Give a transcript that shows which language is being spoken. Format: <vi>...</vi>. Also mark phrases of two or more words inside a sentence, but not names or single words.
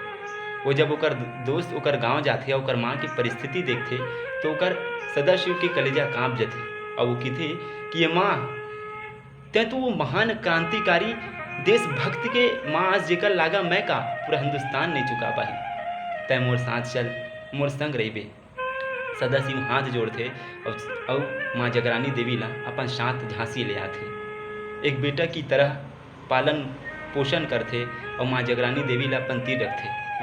<hne>वो जब ओकर दोस्त ओकर गांव जाते, ओकर माँ की परिस्थिति देखते, तो ओकर सदाशिव के कलेजा काँप जाते, और वो कहते कि ये माँ तै तो वो महान क्रांतिकारी देशभक्त के माँ आज जेकर लागा मैं का पूरा हिंदुस्तान नहीं चुका पाही। तै मोर साथ चल, मोर संग रहिबे। सदाशिव हाथ जोड़थे और माँ जगरानी देवी ला अपन साथ झांसी ले आथे। एक बेटा की तरह पालन पोषण करथे और माँ जगरानी देवी ला अपन तीर रखथे।</hne>